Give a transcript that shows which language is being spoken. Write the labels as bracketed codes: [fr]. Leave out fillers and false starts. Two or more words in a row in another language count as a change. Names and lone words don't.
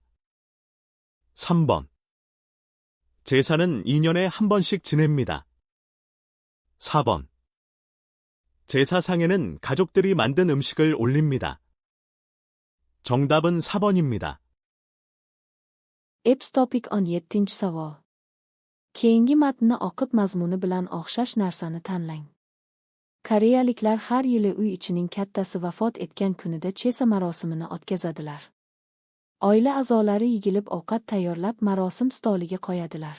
[ko] 3번 제사는 2년에 한 번씩 지냅니다. 4번 제사상에는 가족들이 만든 음식을 올립니다. 정답은 4번입니다. [uz] Eps Topic 17-savol. Keyingi matnni o'qib mazmuni bilan o'xshash narsani tanlang. Koreyaliklar har yili uy ichining kattasi vafot etgan kunida chesa marosimini o'tkazadilar. Oila a'zolari yigilib ovqat tayyorlab marosim stoliga qo'yadilar.